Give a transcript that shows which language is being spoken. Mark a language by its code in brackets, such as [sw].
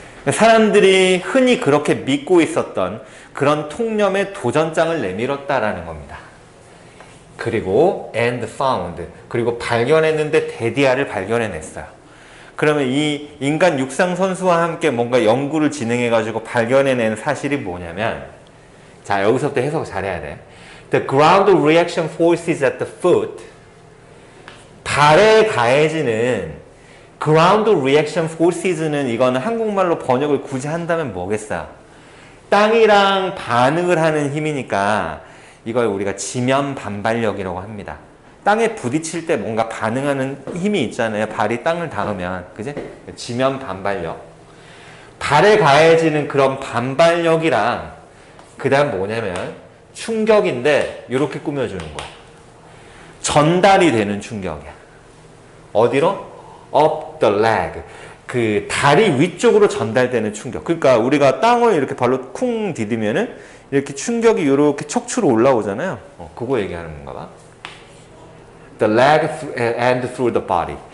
[ko] 사람들이 흔히 그렇게 믿고 있었던 그런 통념의 도전장을 내밀었다라는 겁니다. 그리고 [en] and found, [ko] 그리고 발견했는데 데디아를 발견해냈어요. 그러면 이 인간 육상 선수와 함께 뭔가 연구를 진행해가지고 발견해낸 사실이 뭐냐면, 자, 여기서부터 해석 잘해야 돼. [en] The ground reaction forces at the foot, [ko] 발에 가해지는 [en] ground reaction forces는 [ko] 이거는 한국말로 번역을 굳이 한다면 뭐겠어요? 땅이랑 반응을 하는 힘이니까 이걸 우리가 지면 반발력이라고 합니다. 땅에 부딪힐 때 뭔가 반응하는 힘이 있잖아요. 발이 땅을 닿으면. 그지? 지면 반발력. 발에 가해지는 그런 반발력이랑 그 다음 뭐냐면 충격인데 이렇게 꾸며주는 거야. 전달이 되는 충격이야. 어디로? [en] Up the leg. [ko] 그 다리 위쪽으로 전달되는 충격. 그러니까 우리가 땅을 이렇게 발로 쿵 디디면은 이렇게 충격이 이렇게 척추로 올라오잖아요. 그거 얘기하는 건가 봐. [en] The leg and through the body.